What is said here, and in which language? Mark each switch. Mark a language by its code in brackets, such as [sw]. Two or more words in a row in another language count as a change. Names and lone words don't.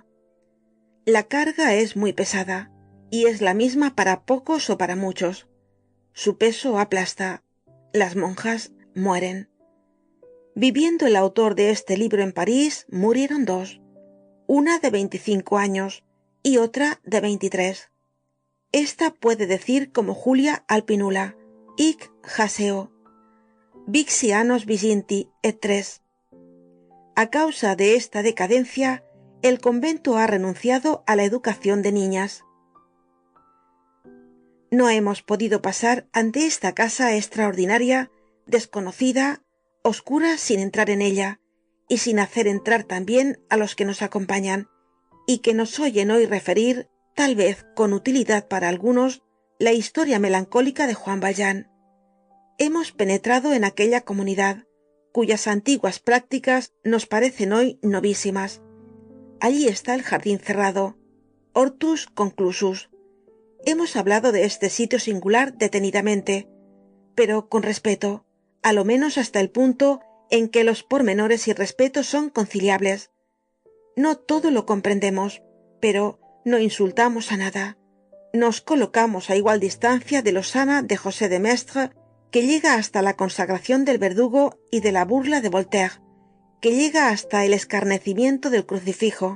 [es] La carga es muy pesada, y es la misma para pocos o para muchos. Su peso aplasta. Las monjas mueren. Viviendo el autor de este libro en París, murieron dos, una de 25 años y otra de 23. Esta puede decir como Julia Alpinula, [la] hic jaceo, vixianos viginti et tres. [es] A causa de esta decadencia, el convento ha renunciado a la educación de niñas. No hemos podido pasar ante esta casa extraordinaria, desconocida, oscura, sin entrar en ella, y sin hacer entrar también a los que nos acompañan, y que nos oyen hoy referir, tal vez con utilidad para algunos, la historia melancólica de Juan Valjean. Hemos penetrado en aquella comunidad, cuyas antiguas prácticas nos parecen hoy novísimas. Allí está el jardín cerrado, [la] hortus conclusus. [es] Hemos hablado de este sitio singular detenidamente, pero con respeto, a lo menos hasta el punto en que los pormenores y respeto son conciliables. No todo lo comprendemos, pero no insultamos a nada. Nos colocamos a igual distancia de Losana de José de Maistre, que llega hasta la consagración del verdugo, y de la burla de Voltaire, que llega hasta el escarnecimiento del crucifijo.